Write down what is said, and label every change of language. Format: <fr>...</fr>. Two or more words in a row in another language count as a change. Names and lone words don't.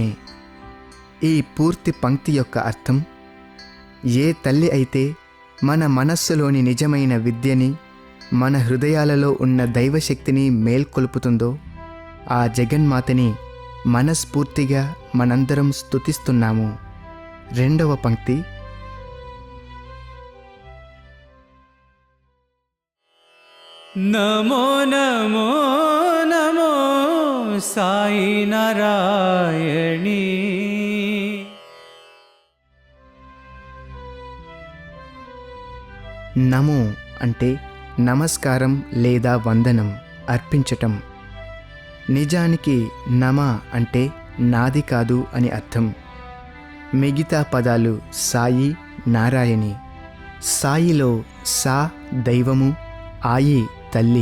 <te>ఈ పూర్తి పంక్తి యొక్క అర్థం, ఏ తల్లి అయితే మన మనస్సులోని నిజమైన విద్యని, మన హృదయాలలో ఉన్న దైవశక్తిని మేల్కొల్పుతుందో ఆ జగన్మాతని మనస్ఫూర్తిగా మనందరం స్తుతిస్తున్నాము. రెండవ పంక్తి,</te> <sa>नमो नमो नमो साई नारायणी</sa> <te>నమో అంటే నమస్కారం లేదా వందనం, అర్పించటం. నిజానికి నమ అంటే నాది కాదు అని అర్థం. మిగతా పదాలు సాయి, నారాయణి. సాయిలో సా దైవము, ఆయి తల్లి.</te>